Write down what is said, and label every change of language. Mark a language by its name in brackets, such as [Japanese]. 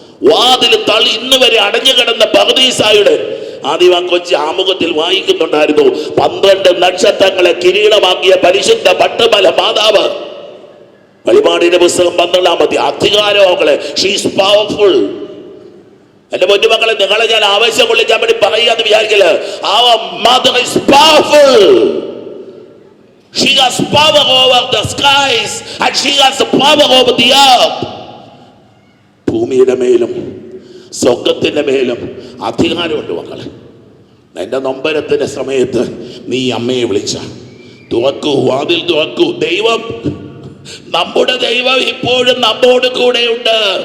[Malayalam] വാതിൽ തള്ളി ഇന്ന് വരെ അടഞ്ഞു കിടന്ന പർദീസായുടെ ആദ്യം ആ കൊച്ചി ആമുഖത്തിൽ വായിക്കുന്നുണ്ടായിരുന്നു, 12 നക്ഷത്രങ്ങളെ കിരീടമാക്കിയ പരിശുദ്ധ പട്ടുമല മാതാവ്. വെളിപാടിന്റെ പുസ്തകം 12-ാം അധ്യായം. അധികാരമക്കളെ, [English] She's powerful. [Malayalam] എന്റെ പൊന്നുമക്കളെ, നിങ്ങളെ ഞാൻ ആവേശം കൊള്ളിക്കാൻ വേണ്ടി പറയാന്ന് വിചാരിക്കല്. [English] Our mother is powerful. She has power over the skies and she has the power over the earth. [Malayalam] ഭൂമിയുടെ മേലും സ്വർഗത്തിന്റെ മേലും അധികാരമുണ്ട് മക്കളെ. എന്റെ നൊമ്പരത്തിന്റെ സമയത്ത് നീ അമ്മയെ വിളിച്ച, തുറക്കൂ, വാതിൽ തുറക്കൂ. ദൈവം, നമ്മുടെ ദൈവം ഇപ്പോഴും നമ്മോട് കൂടെയുണ്ട്.